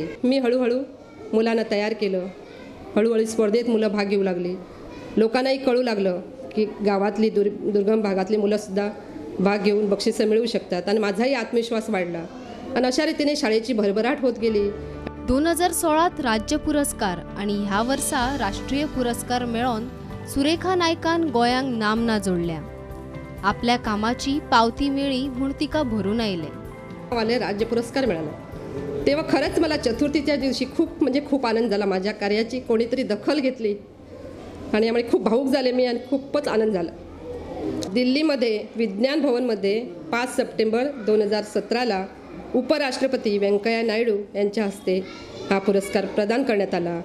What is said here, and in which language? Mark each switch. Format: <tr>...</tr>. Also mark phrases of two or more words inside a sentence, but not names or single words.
<mr>मी हळूहळू मुलांना तयार केलं. हळूहळू स्पर्धेत मुलं भाग घेऊ लागली. लोकांनाही कळू लागलं की गावातली दुर्गम भागातली मुलंसुद्धा भाग घेऊन बक्षिसं मिळवू शकतात. आणि माझाही आत्मविश्वास वाढला आणि अशा रीतीने शाळेची भरभराट होत गेली.</mr> <kok>2016 राज्य पुरस्कार आणि ह्या वर्सा राष्ट्रीय पुरस्कार मेळोन सुरेखा नायकान गोयांक नामना जोडल्या. आपल्या कामाची पावती मेळी म्हूण तिका भरून आयले.</kok> <mr>मला राज्य पुरस्कार मिळाला तेव्हा खरंच मला चतुर्थीच्या दिवशी खूप आनंद झाला. माझ्या कार्याची कोणीतरी दखल घेतली आणि यामुळे खूप भावूक झाले मी आणि खूपच आनंद झाला. दिल्लीमध्ये विज्ञान भवनमध्ये 5 सप्टेंबर 2017 उपराष्ट्रपती व्यंकय्या नायडू यांच्या हस्ते हा पुरस्कार प्रदान करण्यात आला.</mr>